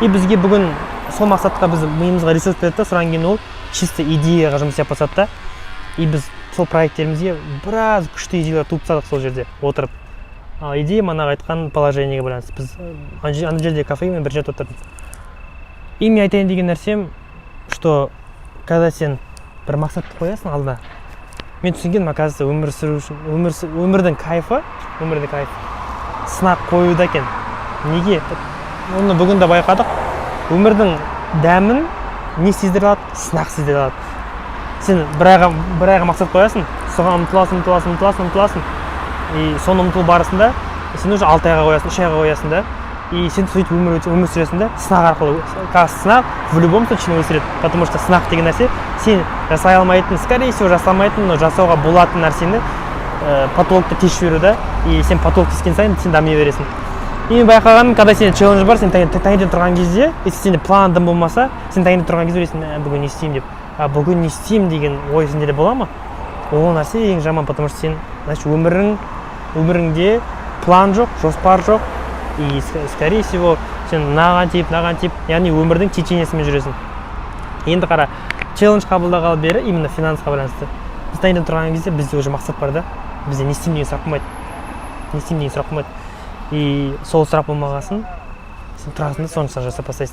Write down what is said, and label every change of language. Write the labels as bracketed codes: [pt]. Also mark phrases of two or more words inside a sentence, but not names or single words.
[kk] И бізге бүгін сол мақсатқа біз миымызға ресурс береді да, содан кейін ол чисто идеяға жұмыс жасап бастады да. И біз сол проекттерімізге біраз күшті идеялар туып тастадық сол жерде отырып. Ал идея манағы айтқан положениеге байланысты. Біз ана жерде кафемен бір жерде отырдық. И мен айтайын деген нәрсем, [ru] что когда [kk] сен бір мақсатты қоясың алдына, мен түсінгенім, оказывается, өмір сүру үшін өмірдің кайфы сынақ қоюда екен. Неге? Оны бүгін де байқадық. Өмірдің дәмін не сездіре алады? Сынақ сездіре алады. Сен бір айға мақсат қоясың, соған ұмтыласың. И соны ұмтылу барысында сен уже 6 айға қоясың, 3 айға қоясың да. И сен сөйтіп өмір сүресің да, сынақ арқылы. Сынақ [ru] в любом случае [kk] өсіреді. [ru] Потому что [kk] сынақ деген нәрсе сен жасай алмайтын, [ru] скорее всего [kk] жасамайтын, но жасауға болатын нәрсені потолокты тешіп жіберу да. И сен потолок тескен сайын сен дами бересің. И мен байқағаным, когда сен челлендж бар, сен таңертең тұрған кезде, если сенде планың болмаса, сен таңертең тұрған кезде ойлайсың, бүгін не істеймін деп. Бүгін не істеймін деген ой сенде де бола ма? Ол нәрсе ең жаман, [ru] потому что [kk] сен, значит, өміріңде план жоқ, жоспар жоқ. [ru] И скорее всего [kk] сен наған тип, яғни өмірдің течениясымен жүресің. Енді қара, челлендж қабылдағалы бері именно финансқа байланысты. Біз таңертең тұрған кезде бізде уже мақсат бар да. Бізде не істеймін деген сұрақ қоймайды. И сол сұрақ болмағасын, сен тұрасың да соны жасап бастайсың.